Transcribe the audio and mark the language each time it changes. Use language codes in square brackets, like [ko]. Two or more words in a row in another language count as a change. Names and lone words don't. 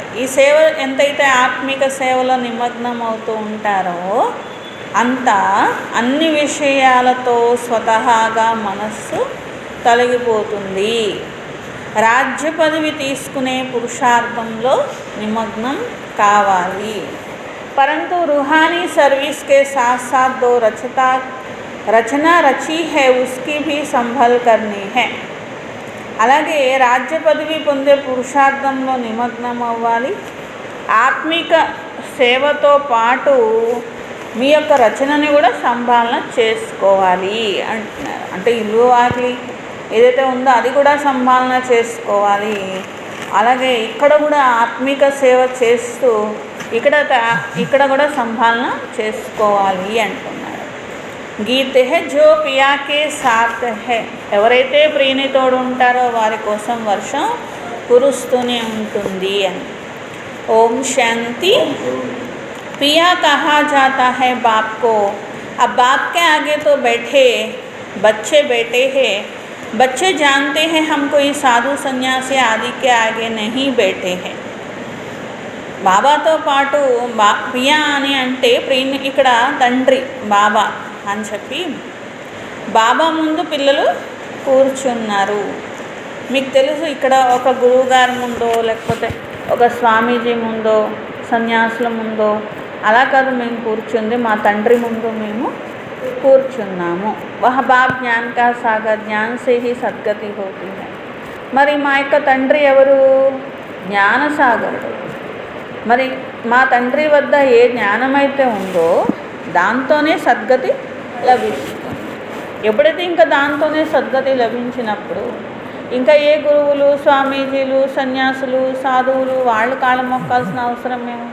[te] ఈ సేవ ఎంతైతే ఆత్మిక సేవలో నిమగ్నం అవుతూ ఉంటారో అంతా అన్ని విషయాలతో స్వతహాగా మనస్సు తొలగిపోతుంది. రాజ్య పదవి తీసుకునే పురుషార్థంలో నిమగ్నం కావాలి. [hi] परंतु रूहानी सर्विस के साथ साथ दो रचना रची है, उसकी भी संभल करनी है. [te] అలాగే రాజ్య పదవి పొందే పురుషార్థంలో నిమగ్నం అవ్వాలి. ఆత్మిక సేవతో పాటు మీ యొక్క రచనని కూడా సంభాలన చేసుకోవాలి అంటున్నారు. అంటే ఇల్లు వాకిలి ఏదైతే ఉందో అది కూడా సంభాలన చేసుకోవాలి. అలాగే ఇక్కడ కూడా ఆత్మిక సేవ చేస్తూ ఇక్కడ కూడా సంభాలన చేసుకోవాలి అంటున్నారు. [hi] गीते है जो पिया के साथ है, [te] ఎవరైతే ప్రియునితోడు ఉంటారో వారి కోసం వర్షం కురుస్తూనే ఉంటుంది అని. ఓం శాంతి. [hi] पिया कहा जाता है बाप को, अब बाप के आगे तो बैठे बच्चे बैठे हैं, बच्चे जानते हैं हम कोई साधु सन्यासी आदि के आगे नहीं बैठे हैं. [te] బాబాతో పాటు పియా అని అంటే ఇక్కడ తండ్రి బాబా అని చెప్పి బాబా ముందు పిల్లలు కూర్చున్నారు. మీకు తెలుసు, ఇక్కడ ఒక గురువుగారి ముందో లేకపోతే ఒక స్వామీజీ ముందో సన్యాసుల ముందో అలా కాదు మేము కూర్చుంది, మా తండ్రి ముందు మేము కూర్చున్నాము. [hi] वह बाप ज्ञान का सागर, ज्ञान से ही सद्गति होती है. [te] మరి మా యొక్క తండ్రి ఎవరు? జ్ఞానసాగరుడు. మరి మా తండ్రి వద్ద ఏ జ్ఞానమైతే ఉందో దాంతోనే సద్గతి లభిస్తుంది. ఎప్పుడైతే ఇంకా దాంతోనే సద్గతి లభించినప్పుడు ఇంకా ఏ గురువులు, స్వామీజీలు, సన్యాసులు, సాధువులు వాళ్ళు కాళ్ళ మొక్కాల్సిన అవసరం ఏమో.